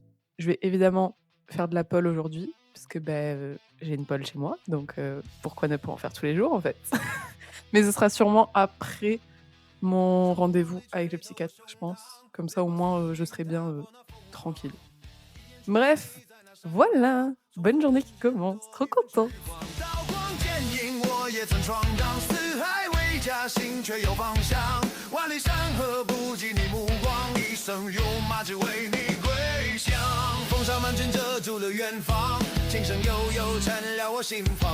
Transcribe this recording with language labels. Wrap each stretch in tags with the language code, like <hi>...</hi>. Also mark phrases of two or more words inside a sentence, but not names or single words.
<fr>Je vais évidemment faire de la pole aujourd'hui parce que, j'ai une pole chez moi donc pourquoi ne pas en faire tous les jours, en fait? Mais ce sera sûrement après mon rendez-vous avec le psychiatre, je pense. Comme ça, au moins, je serai bien, tranquille. Bref, Voilà, bonne journée qui commence, trop content.</fr> <zh>刀光剑影，我也曾闯荡四海为家，心却有方向。万里山河不及你目光，一生戎马只为你归降。风沙漫卷遮住了远方，琴声悠悠缠绕我心房。</zh>